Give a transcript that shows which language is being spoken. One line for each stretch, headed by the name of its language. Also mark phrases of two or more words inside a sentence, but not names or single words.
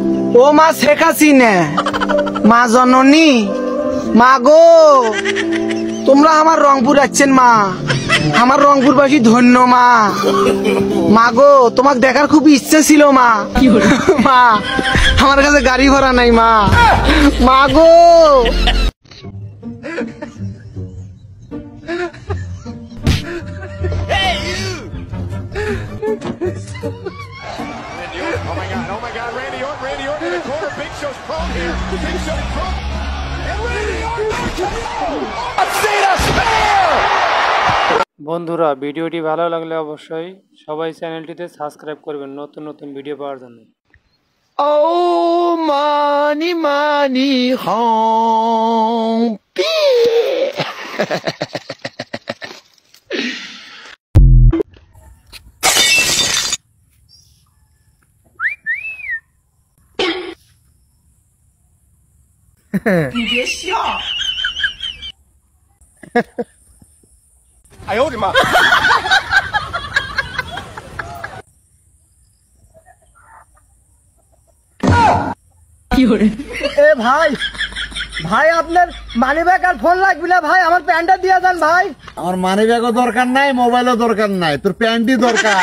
Bangla: ও মা শেখ হাসিনা, মা জননী, মা গো তোমরা আমার রংপুর যাচ্ছেন মা, আমার রংপুরবাসী ধন্য মা। মা গো তোমাকে দেখার খুব ইচ্ছে ছিল মা। মা আমার কাছে গাড়ি ভাড়া নাই মা, মা গো।
English: Oh my God, Randy Orton in the corner, Big Show's prone here, Big Show's prone, and Randy Orton, Cena spear!
Bangla: বন্ধুরা ভিডিওটি ভালো লাগলে অবশ্যই সবাই চ্যানেলটিতে সাবস্ক্রাইব করবেন নতুন নতুন ভিডিও পাওয়ার জন্য। ও মানি মানি হং পি।
Chinese: 你别笑！哎呦我的妈！
Bangla: এ ভাই ভাই আপনার
English: money bag
Bangla: আর ফোন লাগবে না ভাই, আমার প্যান্টটা দিয়ে দেন ভাই। আমার
English: money bag
Bangla: দরকার নাই, মোবাইলও দরকার নাই, তোর প্যান্টই দরকার।